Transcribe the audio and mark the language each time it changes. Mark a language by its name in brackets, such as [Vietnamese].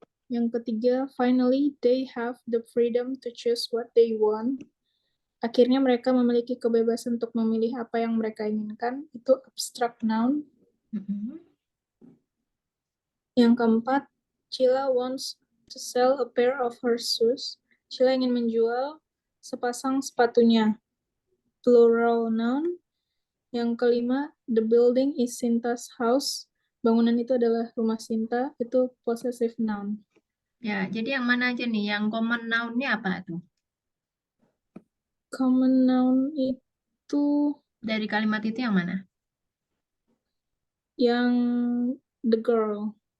[Indonesian] Yang ketiga, [English] finally they have the freedom to choose what they want. [Indonesian] Akhirnya mereka memiliki kebebasan untuk memilih apa yang mereka inginkan. Itu abstract noun. Mm-mm. Yang keempat, [English] Sheila wants to sell a pair of her shoes. [Indonesian] Sheila ingin menjual sepasang sepatunya. [English] Plural noun. [Indonesian] Yang kelima, [English] the building is Sinta's house. [Indonesian] Bangunan itu adalah rumah Sinta. Itu possessive noun. Ya, jadi yang mana aja nih? Yang common noun-nya apa tuh? Common noun itu Dari kalimat itu yang mana? yang [English] the girl.